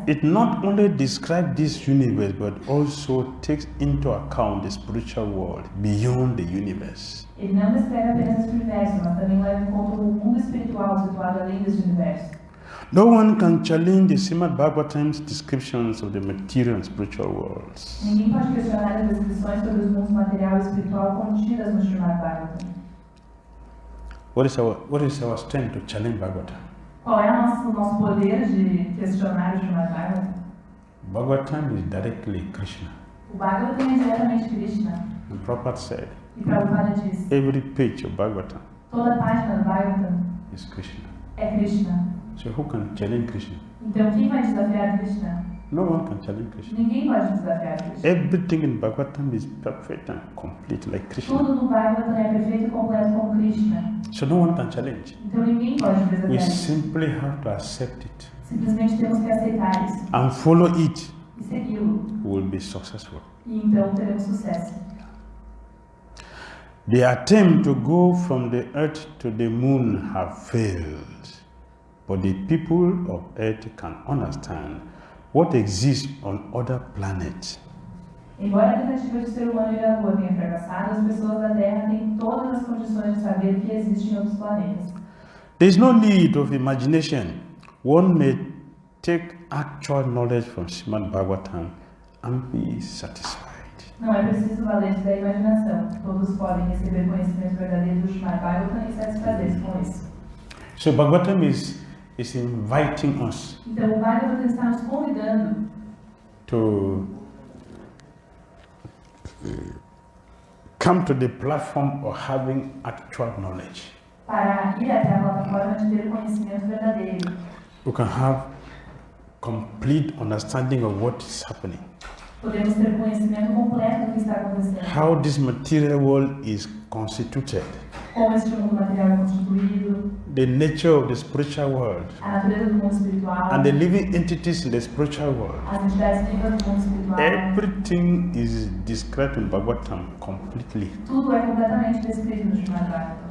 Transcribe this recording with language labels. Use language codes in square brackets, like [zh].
[en] It not only describes this universe, but also takes into account the spiritual world beyond the universe. [pt] Ele não descreve apenas este universo, mas também leva em conta o mundo espiritual situado além deste universo. [en] No one can challenge the Srimad Bhagavatam's descriptions of the material and spiritual worlds. [pt] Ninguém pode questionar as descrições sobre os mundos material e espiritual contidas no Ṛtumat Bhagavatam. [en] What is our strength to challenge Bhagavatam? [pt] Qual é o nosso poder de questionar o Ṛtumat Bhagavatam? [en] Bhagavatam is directly Krishna. [pt] O Bhagavatam é diretamente Krishna. [en] And Prabhupada said, [pt] E Prabhupada diz, [en] every page of Bhagavatam [pt] toda página do Bhagavatam [en] is Krishna. [pt] é Krishna. [en] So who can challenge Krishna? [pt] Então quem vai desafiar Krishna? [en] No one can challenge Krishna. [pt] Ninguém pode desafiar Krishna. [en] Everything in Bhagavatam is perfect and complete like Krishna. [pt] Tudo no Bhagavatam é perfeito e completo como Krishna. [en] So no one can challenge. [pt] Então ninguém pode [en] We [pt] desafiar. [en] simply have to accept it [pt] Simplesmente temos que aceitar isso [en] and follow it. [pt] e segui-lo. [en] We will be successful. [pt] E então teremos sucesso. [en] The attempt to go from the earth to the moon have failed, but the people of earth can understand what exists on other planets. [pt] Embora a tentativa de ser humano ir à Lua tenha fracassado, as pessoas da Terra têm todas as condições de saber o que existe em outros planetas. [en] There is no need of imagination. One may take actual knowledge from Srimad Bhagavatam and be satisfied. [pt] Não é preciso valer-se da imaginação. Todos podem receber conhecimento verdadeiro do Ṛtumat Bhagavatam e satisfazer-se com isso. [en] So Bhagavatam is inviting us [pt] Então o Bhagavatam está nos convidando [en] to come to the platform of having actual knowledge. [pt] para ir até a plataforma de ter conhecimento verdadeiro. [en] We can have complete understanding of what is happening. [pt] Podemos ter conhecimento completo do que está acontecendo. [en] How this material world is constituted. [pt] Como este mundo material é constituído, [en] The nature of the spiritual world. [pt] a natureza do mundo espiritual, [en] And the living entities in the spiritual world. [pt] as entidades vivas do mundo espiritual. [en] Everything is described in Bhagavatam completely. [pt] Tudo é completamente descrito no Ṛtumat Bhagavatam.